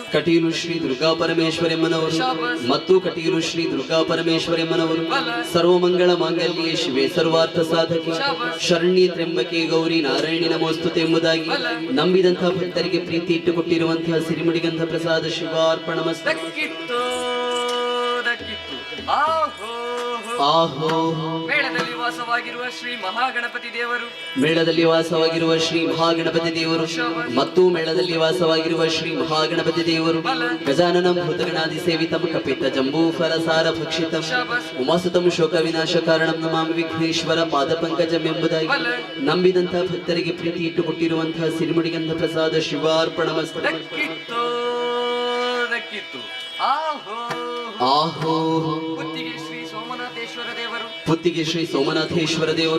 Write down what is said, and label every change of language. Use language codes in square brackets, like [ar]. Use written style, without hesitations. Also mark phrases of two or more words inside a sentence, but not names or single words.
[kn] ಕಟೀಲು ಶ್ರೀ ದುರ್ಗಾ ಪರಮೇಶ್ವರಿ ಅಮ್ಮನವರು ಮತ್ತು ಕಟೀಲು ಶ್ರೀ ದುರ್ಗಾ ಪರಮೇಶ್ವರಿ ಅಮ್ಮನವರು [sa] ಸರ್ವಮಂಗಳ ಮಾಂಗಲ್ಯೆ ಶಿವೆ ಸರ್ವಾರ್ಥ ಸಾಧಕಿ ಶರಣ್ಯ ತ್ರ್ಯಂಬಕೆ ಗೌರಿ ನಾರಾಯಣಿ ನಮೋಸ್ತುತೆ [kn] ಎಂಬುದಾಗಿ ನಂಬಿದಂತಹ ಭಕ್ತರಿಗೆ ಪ್ರೀತಿ ಇಟ್ಟುಕೊಟ್ಟಿರುವಂತಹ ಸಿರಿಮುಡಿಗಂಧ ಪ್ರಸಾದ ಶಿವಾರ್ಪಣಮಸ್ತು. [tcy] ದಕ್ಕಿತ್ತು ದಕ್ಕಿತ್ತು ಆಹೋ ಆಹೋ [kn] ಮೇಳದಲ್ಲಿ ವಾಸವಾಗಿರುವ ಶ್ರೀ ಮಹಾಗಣಪತಿ ದೇವರು ಮೇಳದಲ್ಲಿ ವಾಸವಾಗಿರುವ ಶ್ರೀ ಮಹಾಗಣಪತಿ ದೇವರು ಮತ್ತು ಮೇಳದಲ್ಲಿ ವಾಸವಾಗಿರುವ ಶ್ರೀ ಮಹಾಗಣಪತಿ ದೇವರು [sa] ಗಜಾನನಂ ಭೂತಗಣಾದಿ ಸೇವಿತಂ ಕಪಿತ ಜಂಬೂಫಲ ಸಾರ ಭಕ್ಷಿತಂ ಉಮಾಸುತಂ ಶೋಕ ವಿನಾಶ ಕಾರಣಂ ನಮಾಮಿ ವಿಘ್ನೇಶ್ವರ ಪಾದ ಪಂಕಜಂ [kn] ಎಂಬುದಾಗಿ ನಂಬಿದಂತಹ ಭಕ್ತರಿಗೆ ಪ್ರೀತಿ ಇಟ್ಟುಕೊಟ್ಟಿರುವಂತಹ ಸಿರಿಮುಡಿಗಂಧ ಪ್ರಸಾದ ಶಿವಾರ್ಪಣಮಸ್ತು. [tcy] ದಕ್ಕಿತ್ತು ದಕ್ಕಿತ್ತು ದಕ್ಕಿತ್ತು. ಆಹೋ ಆಹೋ [kn] ಪುತ್ತಿಗೆ ಶ್ರೀ ಸೋಮನಾಥೇಶ್ವರ ದೇವರು, ಪುತ್ತಿಗೆ ಶ್ರೀ ಸೋಮನಾಥೇಶ್ವರ ದೇವರು